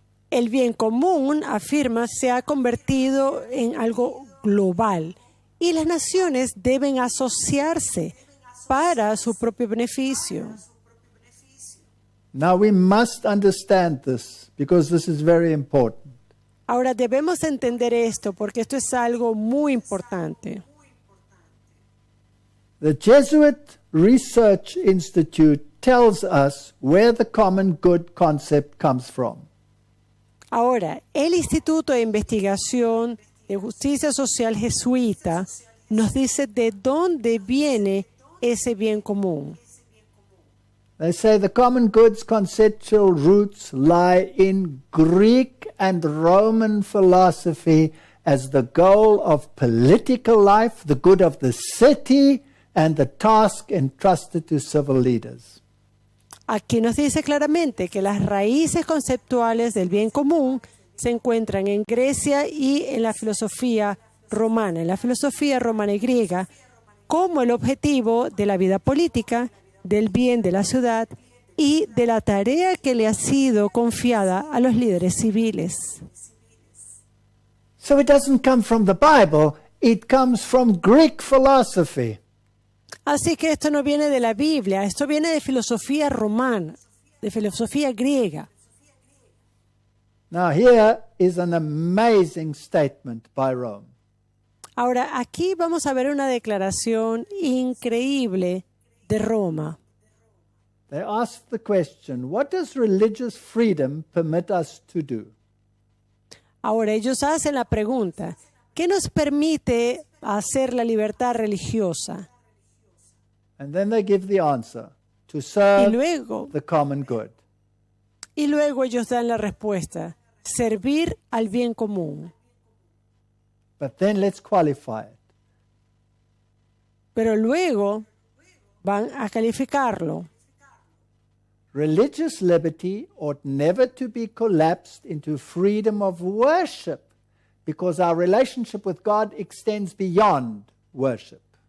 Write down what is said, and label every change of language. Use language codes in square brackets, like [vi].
[es] El bien común, afirma, se ha convertido en algo global y las naciones deben asociarse para su propio beneficio. [en] Now we must understand this because this is very important. [es] Ahora debemos entender esto porque esto es algo muy importante. [en] The Jesuit Research Institute tells us where the common good concept comes from. [es] Ahora, el Instituto de Investigación de Justicia Social Jesuita nos dice de dónde viene ese bien común. [en] They say the common good's conceptual roots lie in Greek and Roman philosophy as the goal of political life, the good of the city, and the task entrusted to civil leaders. [es] Aquí nos dice claramente que las raíces conceptuales del bien común se encuentran en Grecia y en la filosofía romana y griega, como el objetivo de la vida política, del bien de la ciudad y de la tarea que le ha sido confiada a los líderes civiles. [en] So it doesn't come from the Bible, it comes from Greek philosophy. [es] Así que esto no viene de la Biblia, esto viene de filosofía romana, de filosofía griega. [en] Now here is an amazing statement by Rome. [es] Ahora, aquí vamos a ver una declaración increíble de Roma. [en] They ask the question, what does religious freedom permit us to do? [es] Ahora, ellos hacen la pregunta, ¿qué nos permite hacer la libertad religiosa? [en] And then they give the answer, to serve the common good. [es] Y luego ellos dan la respuesta, servir al bien común. [en] But then let's qualify it. [es] Pero luego van a calificarlo. [en] Religious liberty ought never to be collapsed into freedom of worship, because our relationship with God extends beyond worship.